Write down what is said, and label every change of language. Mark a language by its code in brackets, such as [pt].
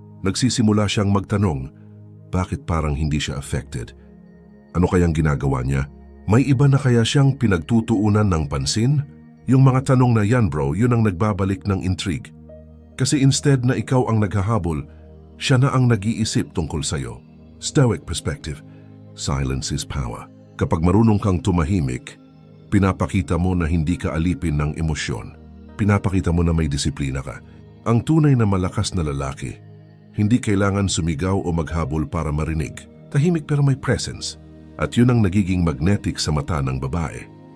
[tl] Nagsisimula siyang magtanong, bakit parang hindi siya affected? Ano kayang ginagawa niya? May iba na kaya siyang pinagtutuunan ng pansin? Yung mga tanong na yan bro, yun ang nagbabalik ng intrigue. Kasi instead na ikaw ang naghahabol, siya na ang nag-iisip tungkol sa'yo. [en] Stoic perspective, silence is power. [tl] Kapag marunong kang tumahimik, pinapakita mo na hindi ka alipin ng emosyon. Pinapakita mo na may disiplina ka. Ang tunay na malakas na lalaki, hindi kailangan sumigaw o maghabol para marinig. Tahimik pero may presence. At yun ang nagiging magnetic sa mata ng babae.